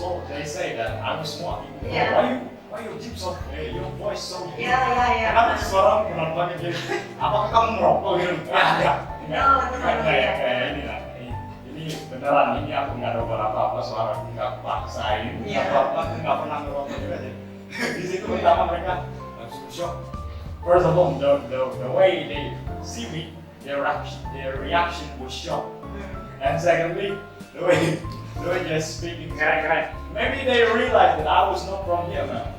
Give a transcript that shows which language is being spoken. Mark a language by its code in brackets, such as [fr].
[en] They say that I was smart. Yeah. Why you keep so your voice so deep? [id] Ya. Kenapa sih suara penontonnya gitu? Apakah kamu merokok gitu? Enggak. Kayak ini lah. Ini beneran, ini aku nggak ada apa-apa suara nggak paksain, nggak apa-apa, nggak pernah ngerokok juga jadi. Di situ pertama mereka langsung shock. [en] First of all, the way they see me, their reaction was shock. And secondly, the way they're speaking, maybe they realized that I was not from here, man.